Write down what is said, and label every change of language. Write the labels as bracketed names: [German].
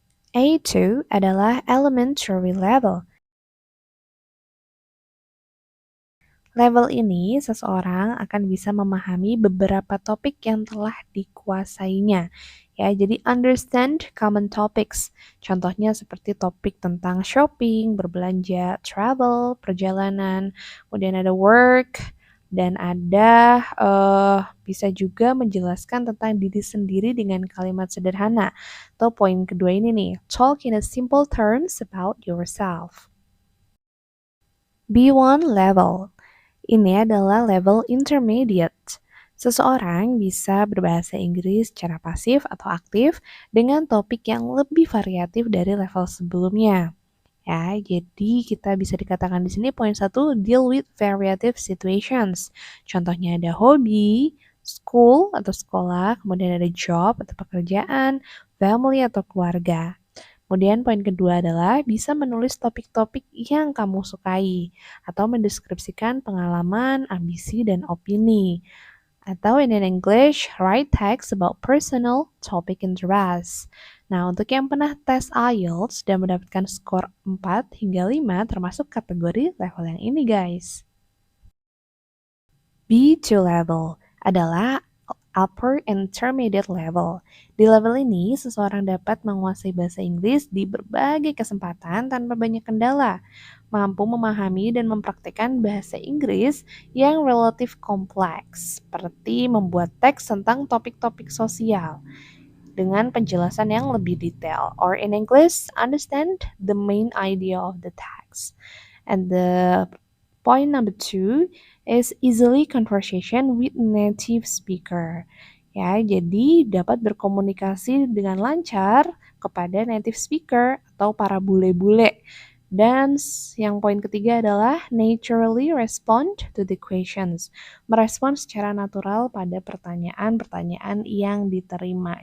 [Indonesian] A2 adalah elementary level. Level ini seseorang akan bisa memahami beberapa topik yang telah dikuasainya. Ya, jadi [English] understand common topics. [Indonesian] Contohnya seperti topik tentang shopping, berbelanja, travel, perjalanan, kemudian ada work, dan ada bisa juga menjelaskan tentang diri sendiri dengan kalimat sederhana. Atau poin kedua ini nih, [English] talk in a simple terms about yourself. [Indonesian] B1 level. Ini adalah level intermediate. Seseorang bisa berbahasa Inggris secara pasif atau aktif dengan topik yang lebih variatif dari level sebelumnya. Ya, jadi kita bisa dikatakan di sini poin 1, [English] deal with variative situations. [Indonesian] Contohnya ada hobi, school atau sekolah, kemudian ada job atau pekerjaan, family atau keluarga. Kemudian poin kedua adalah bisa menulis topik-topik yang kamu sukai atau mendeskripsikan pengalaman, ambisi, dan opini. Atau in English, [English] write text about personal topic interest. [Indonesian] Nah, untuk yang pernah tes IELTS dan mendapatkan skor 4 hingga 5 termasuk kategori level yang ini guys. B2 level adalah upper intermediate level. Di level ini, seseorang dapat menguasai bahasa Inggris di berbagai kesempatan tanpa banyak kendala, mampu memahami dan mempraktikkan bahasa Inggris yang relatif kompleks, seperti membuat teks tentang topik-topik sosial dengan penjelasan yang lebih detail, [English] or in English, understand the main idea of the text. And the point number 2 is easily conversation with native speaker. [Indonesian] Ya, jadi dapat berkomunikasi dengan lancar kepada native speaker atau para bule-bule. Dan yang poin ketiga adalah [English] naturally respond to the questions. [Indonesian] Merespon secara natural pada pertanyaan-pertanyaan yang diterima.